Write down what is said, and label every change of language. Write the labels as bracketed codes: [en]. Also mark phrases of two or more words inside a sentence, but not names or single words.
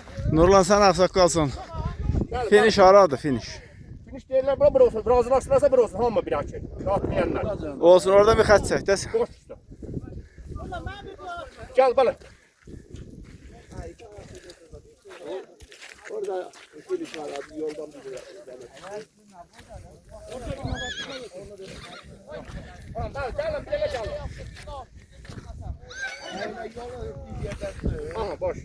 [az] Nurlan sen aksaqqalsan. Finish haradır finish? Finish deyirlər bura bir olsun. Razılaşdırarsa bir olsun. Hamı bir açı. Rahatlayanlar. Olsun orada bir xət çək dəs. Boş üstə. [tr] Gel balık. Orada finish var abi yoldan bir Tamam gelin bir yere gelin. [az] Aha boş.